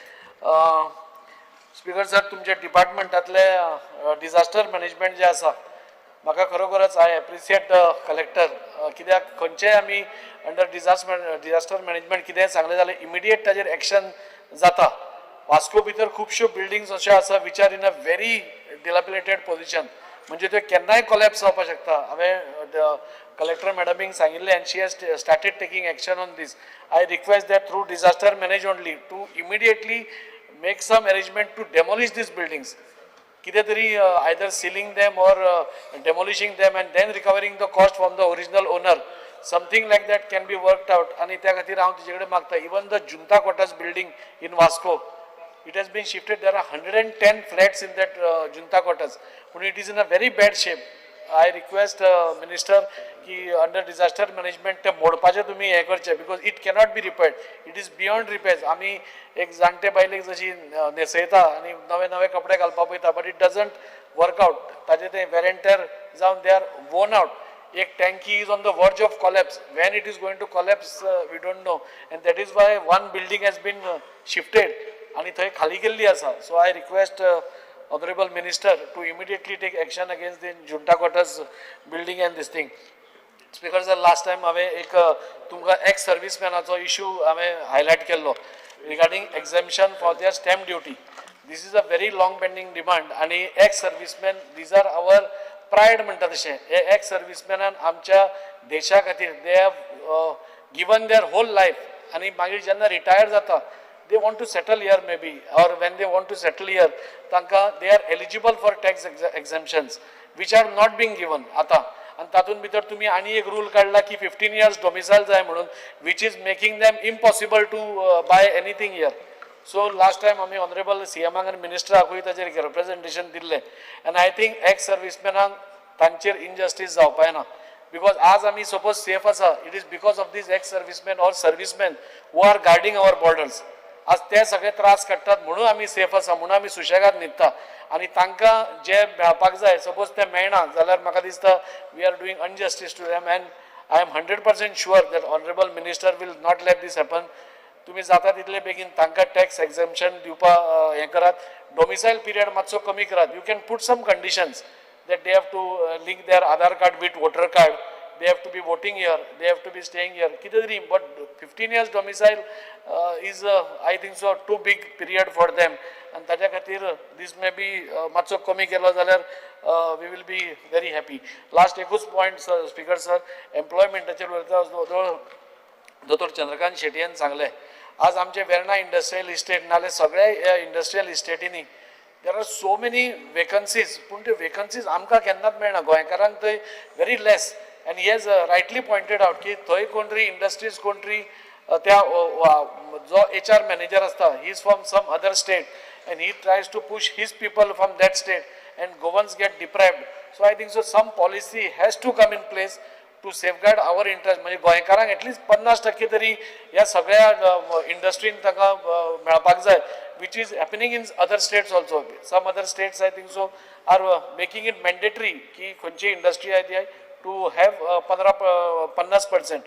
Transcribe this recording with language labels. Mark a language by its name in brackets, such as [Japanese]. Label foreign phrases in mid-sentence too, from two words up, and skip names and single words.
[English] speaker sir [Konkani] तुमच्या डिपार्टमेंटातले [English] disaster management [Konkani] जे आसा म्हाका खरोखरच [English] I appreciate collector [Konkani] कित्याक खंयचेय आमी [English] under disaster management [Konkani] कितेंय सांगलें जाल्यार इमिडिएट ताजेर एक्शन जाता. वास्को भितर खुबश्यो बिल्डिंग्स अश्यो आसा [English] which are in a very dilapidated position [Konkani] म्हणजे त्यो केन्नाय कोलॅप्स जावपाक शकता. हांवें कलेक्टर मॅडमीक सांगिल्लें [English] and she has started taking action on this. I request that through disaster manage only to immediately make some arrangement to demolish these buildings [Konkani] कितें तरी [English] either sealing them or demolishing them and then recovering the cost from the original owner something like that can be worked out [Konkani] आनी त्या खातीर हांव तुजे कडेन मागता [English] even the junta quarters building in Vasco it has been shifted. There are 110 flats in that junta quarters but it is in a very bad shape. I request minister ki under disaster management [Konkani] te modpache tumi he karche [English] because it cannot be repaired. It is beyond repairs. [Konkani] Ami ek jante bailek jashi neseta ani nave kapde घालपा पयता [English] but it doesn't work out. [Konkani] ताजे ते [English] wear and tear जावन they are worn out. एक tanki is on the verge of collapse. When it is going to collapse we don't know and that is why one building has been shifted [Konkani] आणि थंय खाली गेल्ली आसा. [English] So I request honourable minister to immediately take action against the junta quarters building and this thing. speaker sir last time [Konkani] हांवें एक तुमकां एक्स सर्वीसमॅनाचो इश्यू हांवें हायलायट केल्लो [English] regarding exemption for their stamp duty. This is a very long pending demand आणि ex serviceman these are our pride [Konkani] म्हणटा तशें हे एक्स सर्विसमॅनान आमच्या देशा खातीर [English] they have given their whole life [Konkani] आनी मागीर जेन्ना रिटायर जाता [English] they want to settle here maybe, or when they want to settle here तांकां they are eligible for tax exemptions which are not being given [Konkani] आता आणि तातूंत भितर तुम्ही आनी एक रूल काढला की [English] 15 years domicile [Konkani] जाय म्हणून [English] which is making them impossible to buy anything here. So last time [Konkani] आमी ऑनरेबल सीएमाक आनी मिनिस्टराकूय ताचेर रिप्रेझेंटेशन दिल्लें [English] and I think [Konkani] एक्स सर्विसमॅनांक तांचेर इनजस्टीस जावपाक ना. [English] Because [Konkani] आज आमी [English] suppose safe आसा, it is because of these ex servicemen or servicemen who are guarding our borders. [Konkani] आज ते सगळे त्रास काडटात म्हणून आमी सेफ आसा, म्हणून आमी सुशेगाद न्हिदता आनी तांकां जे मेळपाक जाय सपोज ते मेळना जाल्यार म्हाका दिसता [English] we are doing injustice to them and I am 100% sure that honourable minister will not let this happen. [Konkani] तुम्ही जाता तितले बेगीन तांकां [English] tax exemption [Konkani] दिवपाक हें करात. [English] domicile period [Konkani] मातसो कमी करात. [English] you can put some conditions that they have to link their Aadhaar card with voter card, they have to be voting here, they have to be staying here, kitadri, but 15 years domicile is I think so too big period for them and [Konkani] taja khatir [English] this may be [Konkani] matso kami kelo jalyar [English] we will be very happy. Last ekूच point sir, speaker sir, employment tacher Dr. [Konkani] Chandrakant Shetty yan सांगले आज आमचे वेर्णा इंडस्ट्रियल इस्टेट नाले सगळ्या इंडस्ट्रियल इस्टेटीनी [English] there are so many vacancies [Konkani] पूण ते vacancies आमकां केन्नाच मेळना गोंयकारांक थंय [English] very less and he has rightly pointed out [Konkani] की थंय कोण तरी इंडस्ट्रीज कोण तरी त्या जो [English] HR manager आसता he is from some other state and he tries to push his people from that state and Goans get deprived. So I think so some policy has to come in place to safeguard our interest. [Konkani] म्हणजे गोंयकारांक एटलीस्ट 50% तरी ह्या सगळ्या इंडस्ट्रीन तांकां मेळपाक जाय [English] which is happening in other states also. Some other states I think so are making it mandatory [Konkani] की खंयची इंडस्ट्री आहे ती [English] to have 50%.